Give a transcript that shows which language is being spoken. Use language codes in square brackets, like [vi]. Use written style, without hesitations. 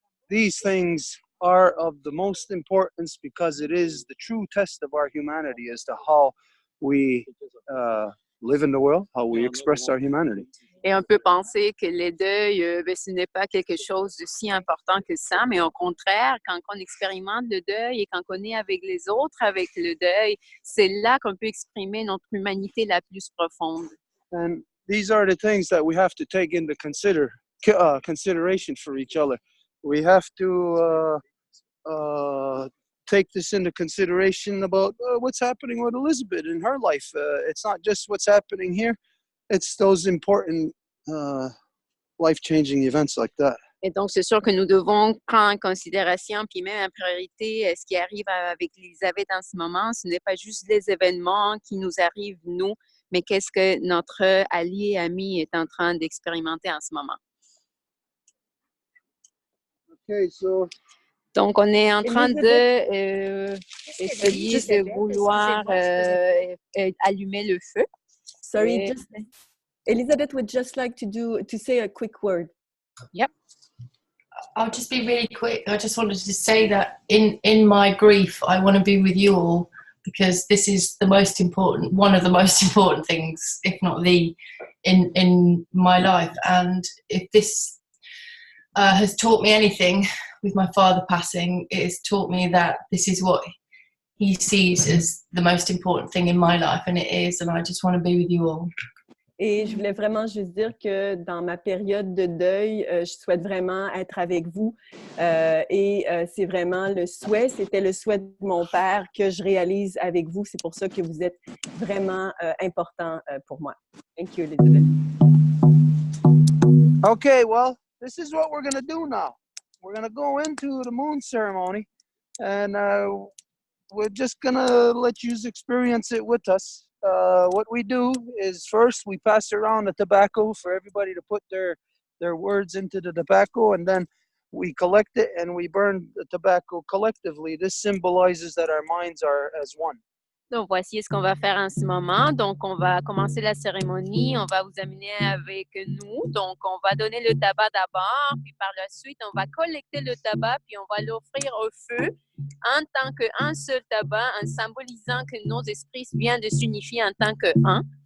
[en] These things are of the most importance because it is the true test of our humanity as to how we live in the world, how we express our humanity. [fr] Et on peut penser que le deuil, ce n'est pas quelque chose de si important que ça, mais au contraire, quand on expérimente le deuil et quand on est avec les autres avec le deuil, c'est là qu'on peut exprimer notre humanité la plus profonde. [en] And these are the things that we have to take into consideration for each other. We have to take this into consideration about what's happening with Elizabeth in her life. It's not just what's happening here. It's those important life-changing events like that. [fr] Et donc, c'est sûr que nous devons prendre en considération, puis même en priorité, ce qui arrive avec Elisabeth en ce moment. Ce n'est pas juste les événements qui nous arrivent, nous, mais qu'est-ce que notre allié, ami est en train d'expérimenter en ce moment. [en] Okay, so [fr] Donc, on est en train [en] Elisabeth, [fr] essayer de vouloir allumer le feu. [en] Sorry, Elizabeth would just like to say a quick word. Yep. I'll just be really quick. I just wanted to say that in my grief, I want to be with you all because this is one of the most important things, if not the, in my life. And if this has taught me anything with my father passing, it has taught me that this is what he sees as the most important thing in my life, and it is, and I just want to be with you all. [fr] Et je voulais vraiment juste dire que dans ma période de deuil, je souhaite vraiment être avec vous. C'est vraiment c'était le souhait de mon père que je réalise avec vous. C'est pour ça que vous êtes vraiment important pour moi. [en] Thank you, Elizabeth. Okay, well, this is what we're going to do now. We're going to go into the moon ceremony, and we're just going to let you experience it with us. what we do is first we pass around the tobacco for everybody to put their words into the tobacco, and then we collect it and we burn the tobacco collectively. This symbolizes that our minds are as one. [fr] Donc, voici ce qu'on va faire en ce moment. Donc, on va commencer la cérémonie. On va vous amener avec nous. Donc, on va donner le tabac d'abord, puis par la suite, on va collecter le tabac, puis on va l'offrir au feu en tant qu'un seul tabac, en symbolisant que nos esprits viennent de s'unifier en tant qu'un.